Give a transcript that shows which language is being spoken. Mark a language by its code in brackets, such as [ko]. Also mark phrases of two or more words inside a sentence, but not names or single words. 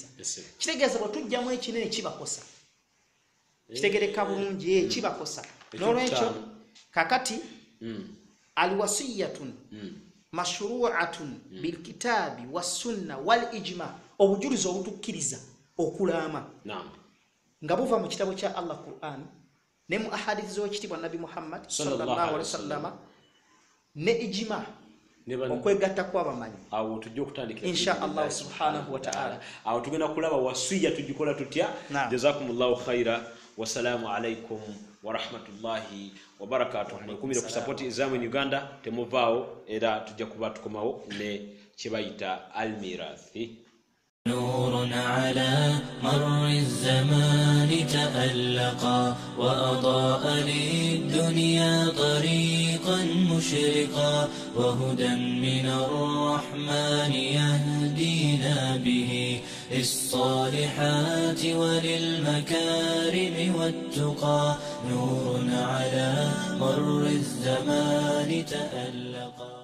[lg] kitegeeza bwe tujjamu ekinene kibakosa kitegereka bulungi kibakosa n'olwekyo kakati [ar] الوصية مشروعة بالكتاب والسنة والإجماع [lg] obujulizi obutukkiriza okulaama nga buva mu kitabo kya Allah Qur'an ne mu ahadisi z'ekitibwa Nabi Muhammad [ar] صلى الله عليه وسلم [lg] ne ijma okwegatta kw'abamanyi awo tujja okutandikira [ar] إن شاء الله سبحانه وتعالى [lg] awo tugenda kulaba wasiya tugikola tutya [ar] جزاكم الله خيرا والسلام عليكم ورحمة الله وبركاته [lg] mukumire ku support Izam in Uganda temuvaawo era tujja kuba tukomawo ne kibayita almirathi [ar] نور على مر الزمان تألقا وأضاء للدنيا طريقا مشرقا وهدى من الرحمن يهدينا به للصالحات وللمكارم والتقى نور على مر الزمان تألقا